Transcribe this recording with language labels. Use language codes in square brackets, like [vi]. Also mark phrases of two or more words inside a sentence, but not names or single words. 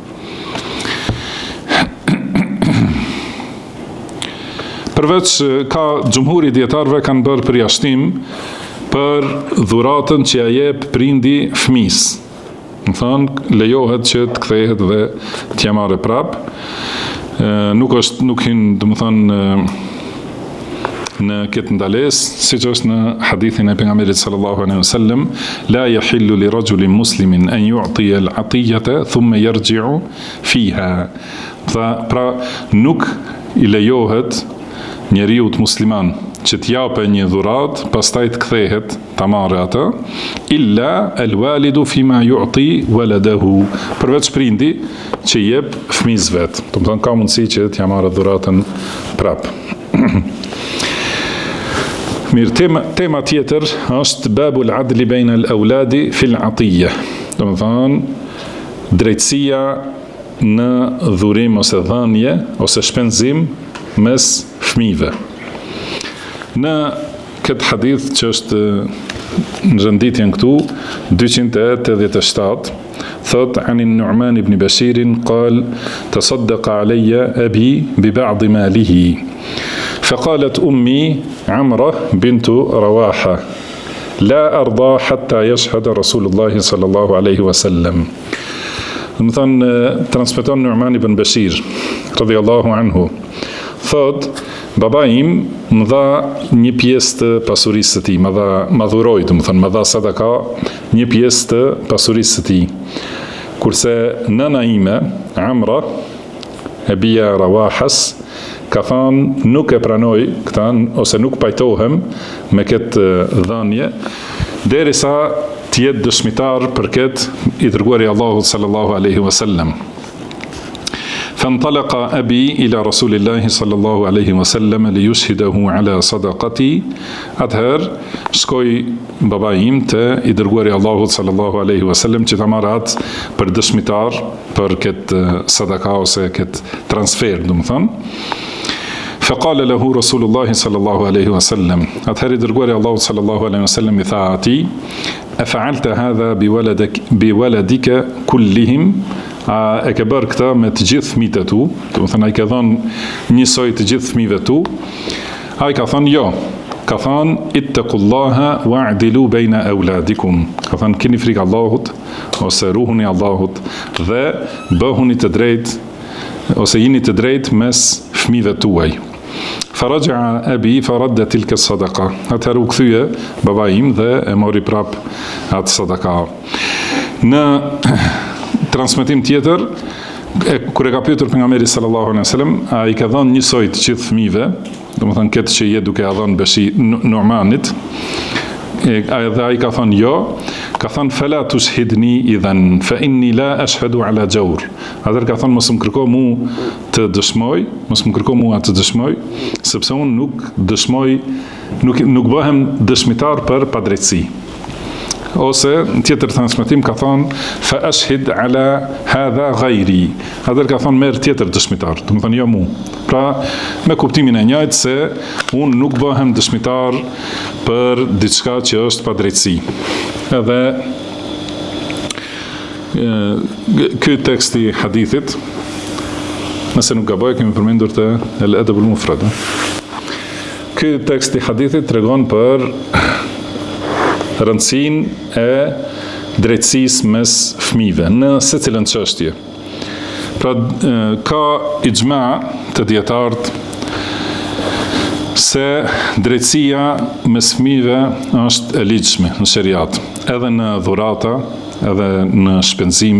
[sq] Përveç ka xhumhuri dietarëve kanë bërë përjashtim për dhuratën që ja jep prindi fëmisë. Lejohet që të kthehet dhe t'ja marrë prap. Nuk hyn, në këtë ndalesë, siç është në hadithin e pejgamberit [ar] صلى الله عليه وسلم لا يحل لرجل مسلم أن يعطي العطية ثم يرجع فيها. [sq] Pra nuk i lejohet njeriut musliman që t'jape një dhurat, pastaj të kthehet ta marrë atë, [ar] إلا الوالد فيما يعطي ولده, [sq] përveç prindi që jep fëmijës vet. Ka mundësi që t'ja marrë dhuratën prap. Mirë, tema tjetër është [ar] باب العدل بين الأولاد في العطية. [sq] Drejtësia në dhurim ose dhënje ose shpenzim mes fëmijëve. Në këtë hadith që është në renditjen këtu 287 thot [ar] عن النعمان بن بشير قال تصدق علي أبي ببعض ماله فقالت أمي عمرة بنت رواحة لا أرضى حتى يشهد رسول الله صلى الله عليه وسلم. [sq] Transmeton Nu'man ibn Bashir [ar] رضي الله عنه [sq] thot baba im më dha një pjesë të pasurisë së tij, më dhuroi, më dha sadaka një pjesë të pasurisë së tij. Kurse nëna ime Amra e bia Rawahas ka thënë nuk e pranoj këtë, ose nuk pajtohem me këtë dhënje, derisa të jetë dëshmitar për këtë i dërguari Allahut [ar] صلى الله عليه وسلم. فانطلق أبي إلى رسول الله صلى الله عليه وسلم ليشهده على صدقتي. [sq] Atëherë shkoi baba im te i dërguari Allahut [ar] صلى الله عليه وسلم [sq] që ta marrat për dëshmitar për këtë sadaka ose këtë transfer, [ar] فقال له رسول الله صلى الله عليه وسلم. [sq] Atëherë i dërguari Allahut [ar] صلى الله عليه وسلم [sq] i tha atij: [ar] أفعلت هذا بولدك كلهم؟ [sq] A e ke bërë këta me të gjithë fëmijët e tu? A i ke dhënë njësoj të gjithë fëmijëve tu? A i ka thënë jo. Ka thënë [ar] اتقوا الله واعدلوا بين أولادكم. [sq] Ka thënë keni frikë Allahut ose ruhuni Allahut dhe bëhuni të drejtë ose jini të drejtë mes fëmijëve tuaj. [ar] فرجع أبي فرد تلك الصدقة. [sq] Atëherë u kthye baba im dhe e mori prap atë sadaka. Në transmetim tjetër, kur e ka pyetur pejgamberi [ar] صلى الله عليه وسلم, [sq] a i ka dhënë njësoj të gjithë fëmijëve, domethënë këtë që je duke ia dhënë Nu'manit, edhe ai ka thënë jo, ka thënë [ar] فلا تشهدني إذا فإني لا أشهد على جور. [sq] Atëherë ka thënë mos më kërko mua të dëshmoj, sepse unë nuk dëshmoj, nuk bëhem dëshmitar për padrejtësi. Ose në tjetër transmetim ka thonë [ar] فأشهد على هذا غيري. [sq] Atëherë ka thonë merr tjetër dëshmitar, do të thonë jo mu. Pra me kuptimin e njëjtë se unë nuk bëhem dëshmitar për diçka që është padrejtësi. Edhe ky tekst i hadithit, nëse nuk gaboj, kemi përmendur të al-Adab al-Mufrad. Ky tekst i hadithit tregon për rëndësinë e drejtësisë mes fëmijëve në secilën çështje. Pra ka ixhma të dietarët se drejtësia mes fëmijëve është e ligjshme në shariat, edhe në dhurata, edhe në shpenzime.